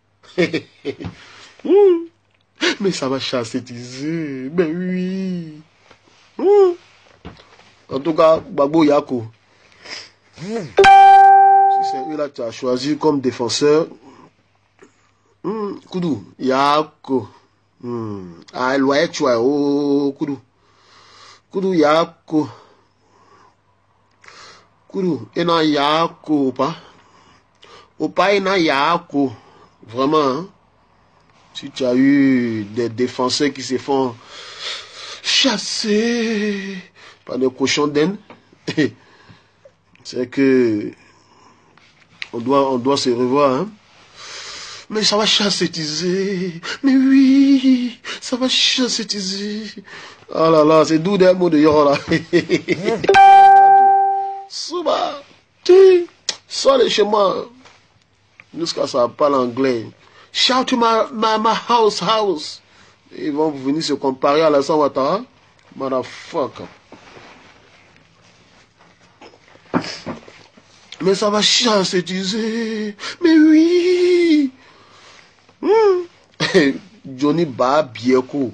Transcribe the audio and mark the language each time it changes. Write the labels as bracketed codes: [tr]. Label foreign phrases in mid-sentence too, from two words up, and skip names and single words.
[fr] Mais ça va chassetiser, mais oui. En tout cas, Gbagbo Yako. Si c'est eux là que tu as choisi comme défenseur, Koudou, Yako. Ah, loyer tu as, oh, Koudou. Koudou Yako. Koudou, ena Yako, Opa. Opa, ena Yako. Vraiment, hein? Si tu as eu des défenseurs qui se font chasser par des cochons d'Inde, c'est que on doit se revoir, hein? Mais ça va chassetiser. Mais oui, ça va chassetiser. Ah là là, c'est d'où des mots de Yoro là. Souba, tu sors de chez moi. Jusqu'à ça parle anglais. [en] Shout to my house. [fr] Ils vont venir se comparer à Alassane Ouattara. Motherfucker. Mais ça va chassetiser. Mais oui. Johnny Babieko.